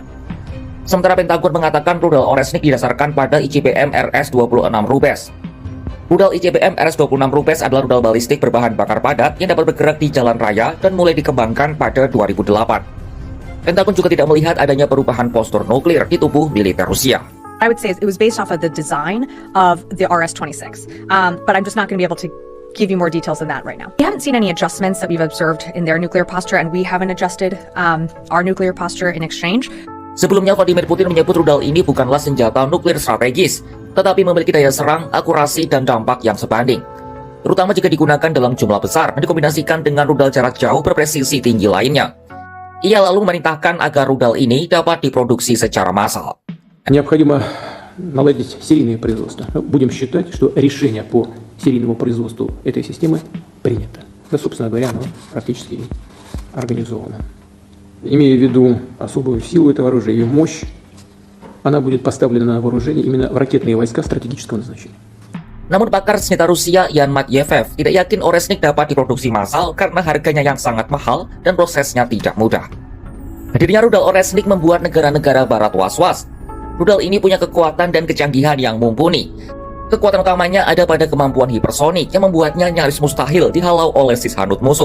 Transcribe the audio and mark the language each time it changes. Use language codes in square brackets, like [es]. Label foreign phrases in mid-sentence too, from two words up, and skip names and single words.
[id] Sementara Pentagon mengatakan rudal Oresnik didasarkan pada ICBM RS-26 Rubes. Rudal ICBM RS-26 Rubes adalah rudal balistik berbahan bakar padat yang dapat bergerak di jalan raya dan mulai dikembangkan pada 2008. Pentagon juga tidak melihat adanya perubahan postur nuklir di tubuh militer Rusia. [en] I would say it was based off of the design of the RS-26, but I'm just not going to be able to give you more details than that right now. We haven't seen any adjustments that we've observed in their nuclear posture, and we haven't adjusted our nuclear posture in exchange. [id] Sebelumnya, Vladimir Putin menyebut rudal ini bukanlah senjata nuklir strategis, tetapi memiliki daya serang, akurasi, dan dampak yang sebanding. terutama jika digunakan dalam jumlah besar dan dikombinasikan dengan rudal jarak jauh berpresisi tinggi lainnya. Ia lalu memerintahkan agar rudal ini dapat diproduksi secara massal. [ru] Необходимо наладить серийное производство. Будем считать, что решение по серийному производству этой системы принято. Да, собственно говоря, оно практически организовано. Имея в виду особую силу этого оружия, ее мощь, она будет поставлена на вооружение именно в ракетные войска стратегического назначения. [id] Namun pakar senjata Rusia Yan Matyev tidak yakin Oresnik dapat diproduksi massal karena harganya yang sangat mahal dan prosesnya tidak mudah. Hadirnya rudal Oresnik membuat negara-negara barat was-was. Rudal ini punya kekuatan dan kecanggihan yang mumpuni. Kekuatan utamanya ada pada kemampuan hipersonik yang membuatnya nyaris mustahil dihalau oleh sishanut musuh.